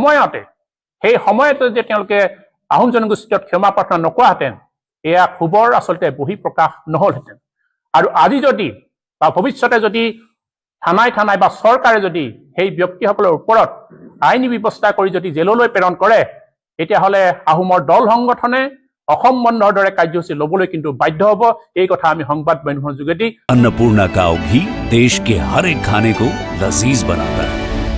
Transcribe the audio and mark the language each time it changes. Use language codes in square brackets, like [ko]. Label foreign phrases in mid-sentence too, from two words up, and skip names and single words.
[as] সেই সময়তে যে তেওঁলোকে আহোম জনগোষ্ঠীত ক্ষমা প্ৰাৰ্থনা নকৰাহেঁতেন এয়া ক্ষোভৰ আচলতে বহিঃপ্ৰকাশ নহ'লহেঁতেন আৰু আজি যদি বা ভৱিষ্যতে যদি থানাই বা চৰকাৰে যদি সেই ব্যক্তিসকলৰ ওপৰত আইনী ব্যৱস্থা কৰি যদি জেললৈ প্ৰেৰণ কৰে তেতিয়াহ'লে আহোমৰ দল সংগঠনে অসম বন্ধৰ দৰে কাৰ্যসূচী ল'বলৈ কিন্তু বাধ্য হ'ব এই কথা আমি সংবাদ মাধ্যমৰ যোগেদি [hi] अन्नपूर्णा काव घी देश के हर एक खाने को लजीज बनाता है।